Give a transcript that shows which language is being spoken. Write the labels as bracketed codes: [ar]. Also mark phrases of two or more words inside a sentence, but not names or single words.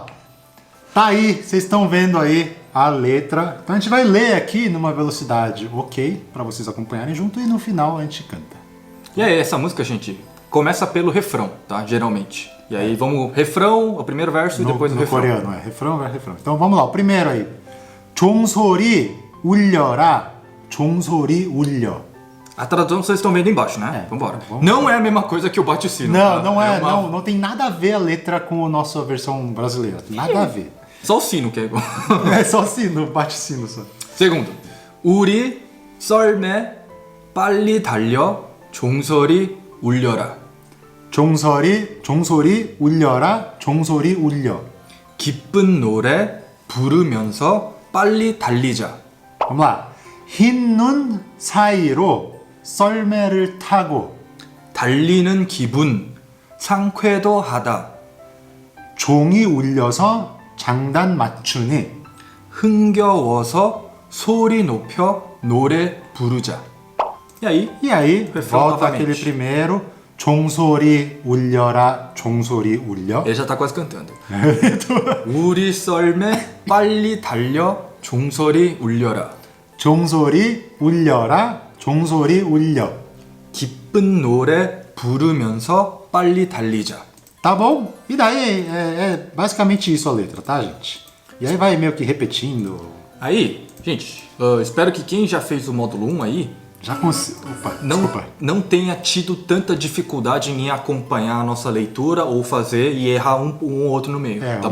[pt] Tá aí, vocês estão vendo aí a letra. Então a gente vai ler aqui numa velocidade ok, pra vocês acompanharem junto, e no final a gente canta. E aí, essa música, gente, começa pelo refrão, tá? Geralmente. E aí vamos refrão, o primeiro verso e depois o no refrão. coreano, é refrão, vai refrão. Então vamos lá, o primeiro aí. [ko] 종소리 울려라. 종소리 울려. [pt] A tradução vocês estão vendo embaixo, né? Vambora. vamos Não é a mesma coisa que o bate o sino. Não, tá? não é, uma- não tem nada a ver a letra com a nossa versão brasileira. Nada a ver. Só o sino que é igual. É só sino, bate sino só. segundo. [ko] 우리 썰매 빨리 달려 종소리 울려라. 종소리 울려라. 종소리 울려. 기쁜 노래 부르면서 빨리 달리자. [pt] vamos lá. [ko] 흰 눈 사이로 썰매를 타고 달리는 기분 상쾌도 하다. 종이 울려서 장단 맞추니 흥겨워서 소리 높여 노래 부르자. [pt] E aí? E aí, Refrão volta novamente. aquele primeiro. [ko] 종소리 울려라. 종소리 울려. [pt] Ele já tá quase cantando. [ko] 우리 썰매 빨리 달려 종소리 울려라. 종소리 울려라. 종소리 울려. 기쁜 노래 부르면서 빨리 달리자. [pt] Tá bom? E daí é basicamente isso a letra, tá, gente? E aí vai meio que repetindo. Aí, gente, espero que quem já fez o módulo 1 aí Já consigo. Opa, desculpa. não tenha tido tanta dificuldade em acompanhar a nossa leitura ou fazer e errar um ou outro no meio, tá